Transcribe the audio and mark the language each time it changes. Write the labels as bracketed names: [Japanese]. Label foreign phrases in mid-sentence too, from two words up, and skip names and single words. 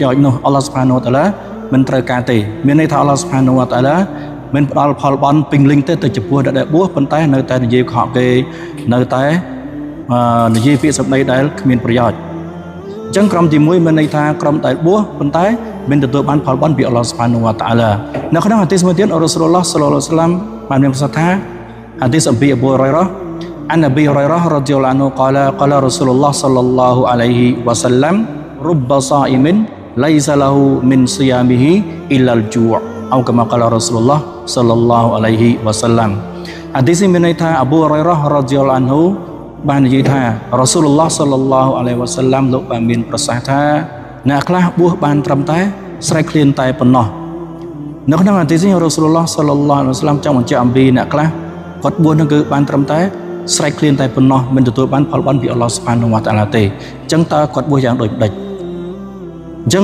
[Khmer] យោជន៍នោះ [Arabic] الله سبحانه وتعالى [Khmer] មិនត្រូវការទេមានន័យថា [Arabic] الله سبحانه وتعالى [Khmer] មិនផ្ដល់ផលបុណ្យពេញលេញទេទៅចំពោះអ្នកដែលបួសប៉ុន្តែនៅតែនិយាយកុហកគេនៅតែនិយាយពាក្យសម្ដីដែលគ្មានប្រយោជន៍អញ្ចឹងក្រុមទី1មានន័យ ថាក្រុមដែលបួសប៉ុន្តែមិនទទួលបានផលបុណ្យពី [Arabic] الله سبحانه وتعالى [Khmer] នៅក្នុងហាឌីសមួយទៀត [Arabic] رسول الله صلى الله عليه وسلم [Khmer] បានមានប្រសាសន៍ថាហាឌីសអំពីអប៊ូហុរ៉ៃរ៉ា [Arabic] عن أبي هريرة رضي الله عنه قال رسول الله صلى الله عليه وسلم رب صائم ليس له من صيامه إلا الجوع أو كما قال رسول الله صلى الله عليه وسلم [Khmer] ហាឌីសនេះមានន័យថាអប៊ូហុរ៉ៃរ៉ា [Arabic] رضي الله عنه [Khmer] បាននិយាយថា [Arabic] رسول الله صلى الله عليه وسلم [Khmer] លោកបានមានប្រសាសន៍ថាអ្នកខ្លះបួសបានត្រឹមតែស្រែកឃ្លានតែប៉ុណ្ណោះនៅក្នុងហាឌីសនេះ [Arabic] رسول الله صلى الله عليه وسلم [Khmer] ចង់បញ្ជាក់អំពីអ្នកខ្លះគាត់បួសនោះគឺបានត្រឹមតែស្រែកឃ្លានតែប៉ុណ្ណោះមិនទទួលបានផលបុណ្យពី [Arabic] الله سبحانه وتعالى [Khmer] ទេអញ្ចឹងតើគាត់បួសយ៉ាងដូចម្ដេចអញ្ចឹង